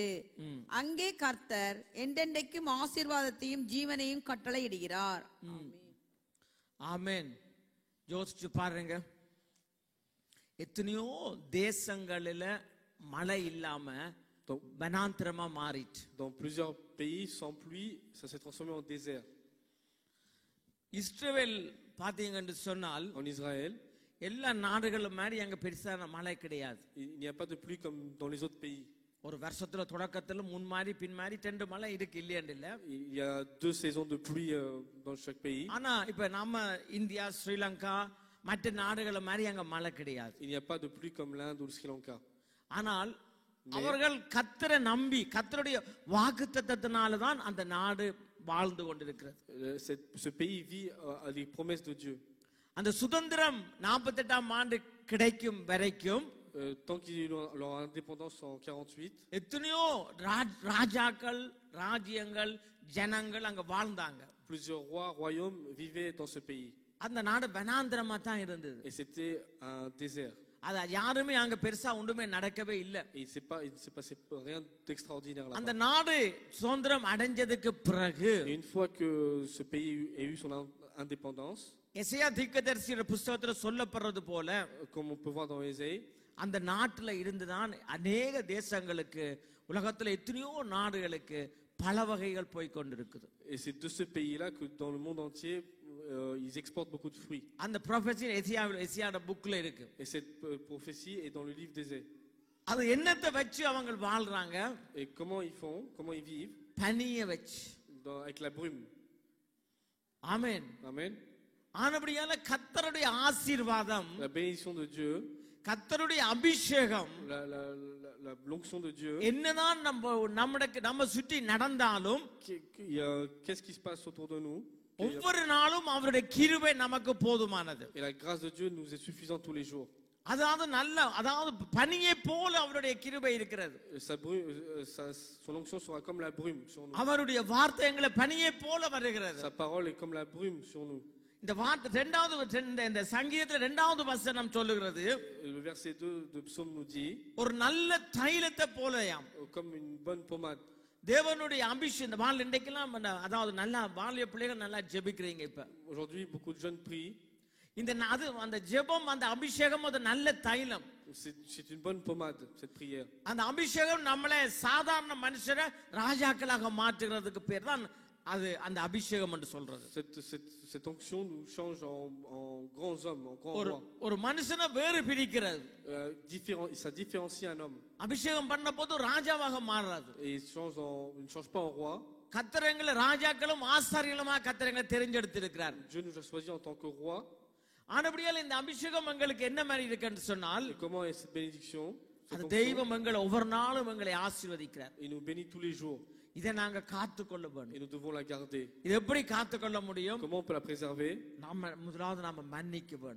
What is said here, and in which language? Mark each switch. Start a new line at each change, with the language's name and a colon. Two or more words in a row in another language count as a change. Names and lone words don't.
Tamil: அங்கே கர்த்தர் என்றென்றைக்கும் ஆசீர்வாதத்தையும் ஜீவனையும் கட்டளையிடுகிறார். ஆமென். யோசிச்சு பாருங்க, எத்தனையோ தேசங்களில மழை இல்லாம வனாந்திரமா மாறிட்டு.
French: Dans plusieurs pays sans pluie, ça s'est transformé en désert.
Tamil: இஸ்ரவேல் பாத்தீங்கன்னு சொன்னால்,
French: En Israël,
Tamil: எல்லா நாடுகளும் மாதிரி அங்க பெருசான மழை கிடையாது.
French: il n'y a pas de pluie comme dans les autres pays.
Tamil: ஒரு வருஷத்துல தொடக்கத்துல முன் மாதிரி பின் மாதிரி 2 மழை இருக்கு இல்லையாண்டு இல்ல.
French: Il y a 2 saisons de pluie dans chaque pays.
Tamil: ஆனா இப்ப நம்ம இந்தியா, ஸ்ரீலங்கா, மற்ற நாடுகளை மாதிரி அங்க மழை கிடையாது.
French: Il n'y a pas de pluie comme l'Inde ou le Sri Lanka.
Tamil: ஆனால் அவர்கள் கர்த்தரை நம்பி கர்த்தருடைய வாக்குத்தத்தத்தினால தான் அந்த நாடு வாழ்ந்து கொண்டிருக்கிறது.
French: Ce pays vit à les promesses de Dieu.
Tamil: அந்த சுதந்திரம் 48ஆம் ஆண்டு கிடைக்கும் வரைக்கும்
French: tant qu'ils ont leur indépendance en 48,
Tamil: எத்தனையோ ராஜாக்கள், ராஜ்யங்கள், ஜனங்கள் அங்க வாழ்ந்தாங்க.
French: plusieurs rois, royaumes vivaient dans ce pays.
Tamil: அந்த நாடு வனாந்திரமா தான் இருந்தது.
French: Et c'était un désert.
Tamil: அது யாருமே அங்க பெருசா ஒண்ணுமே நடக்கவே இல்ல.
French: Et il s'est passé rien d'extraordinaire là-bas.
Tamil: அந்த நாடு சுதந்திரம் அடைஞ்சதுக்கு பிறகு,
French: Et une fois que ce pays a eu son indépendance,
Tamil: எசையா தீர்க்கதரிசியோட புத்தகத்துல சொல்லப்படுறது போல,
French: comme on peut voir dans Ésaïe,
Tamil: அந்த நாட்டுல இருந்துதான் அநேக தேசங்களுக்கு, உலகத்துல எத்தனையோ நாடுகளுக்கு பல வகைகள் போய் கொண்டிருக்குது.
French: Et c'est de ce pays-là que dans le monde entier, ils exportent beaucoup de fruits.
Tamil: அந்த ப்ரொஃபஸி எசையாவோட புக்ல இருக்கு.
French: Et cette prophétie est dans le livre d'Ésaïe.
Tamil: அது என்னத்தை வச்சு அவங்க வாழ்றாங்க?
French: Et comment ils font, comment ils vivent?
Tamil: பனியை வச்சு.
French: Avec la brume.
Tamil: ஆமென்.
French: Amen.
Tamil: ஆனபடியால கர்த்தருடைய ஆசீர்வாதம்,
French: La bénédiction de Dieu,
Tamil: கர்த்தருடைய அபிஷேகம்
French: l'onction de Dieu,
Tamil: என்னதான் நம்ம சுற்றி நடந்தாலும்
French: qu'est-ce qui se passe autour de nous?
Tamil: ஒவ்வொரு நாளும் அவருடைய கிருபை நமக்கு போதுமானது.
French: Et la grâce de Dieu nous est suffisante tous les jours.
Tamil: அதாவது பனியை போல அவருடைய கிருபை இருக்கிறது.
French: Son onction sera comme la brume sur nous.
Tamil: அவருடைய வார்த்தை எங்களை பனியை போல வருகிறது.
French: Sa parole est comme la brume sur nous.
Tamil: இந்த வார்த்தை இந்த சங்கீதத்துல இரண்டாவது வசனம் சொல்லுகிறது,
French: Le verset 2 de Psaume nous dit,
Tamil: ஒரு நல்ல தைலத்தை போலயாம்,
French: comme une bonne pommade.
Tamil: தேவனுடைய அபிஷேகம். இந்த வாழ் இன்றைக்கெல்லாம் அதாவது நல்லா வாலிய பிள்ளைகள் நல்லா ஜெபிக்கிறீங்க. இப்ப
French: Aujourd'hui, beaucoup de jeunes prient.
Tamil: அந்த ஜெபம், அந்த அபிஷேகம், அது நல்ல தைலம்.
French: C'est une bonne pommade, cette prière.
Tamil: அந்த அபிஷேகம் நம்மளை சாதாரண மனுஷரை ராஜாக்களாக மாற்றுகிறதுக்கு பேர் தான் அது அந்த அபிஷேகம் என்று சொல்றது.
French: Cette onction nous change en grands hommes, en grands rois.
Tamil: ஒரு மனுஷனை வேறு பிரிக்கிறது.
French: Ça différencie un homme.
Tamil: அபிஷேகம் பண்ண போது ராஜாவாக மாறாது.
French: Et il ne change pas en roi.
Tamil: கர்த்தர் எங்களை ராஜாக்களும் ஆசாரியர்களுமாக கர்த்தர் எங்களை தெரிஞ்செடுத்திருக்கிறார்.
French: Dieu nous a choisi en tant que roi.
Tamil: ஆனபடியால் இந்த அபிஷேகம் எங்களுக்கு என்ன மாதிரி இருக்குன்னு சொன்னால்,
French: comment est cette bénédiction?
Tamil: அது தெய்வம் எங்களை ஒவ்வொரு நாளும் எங்களை ஆசீர்வதிக்கிறார்.
French: Il nous bénit tous les jours.
Tamil: இதை நாங்க காத்துக்கொள்ள வேண்டும்.
French: Et nous devons la garder.
Tamil: இது எப்படி காத்துக்கொள்ள முடியும்?
French: Comment on peut la préserver?
Tamil: முதலாவது நாம மன்னிக்க வேண்டும்.